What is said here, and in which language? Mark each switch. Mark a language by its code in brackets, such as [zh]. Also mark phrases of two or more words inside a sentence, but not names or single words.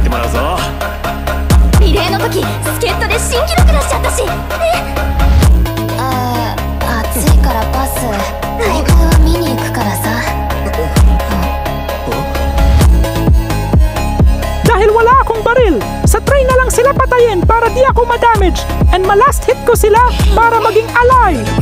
[ja] リレーの時助っ人で新記録出しちゃったし暑いからパス大会は見に行くからさ [tl] Dahil wala akong baril, sa train na lang sila patayin para di ako madamage and malast hit ko sila para maging ally.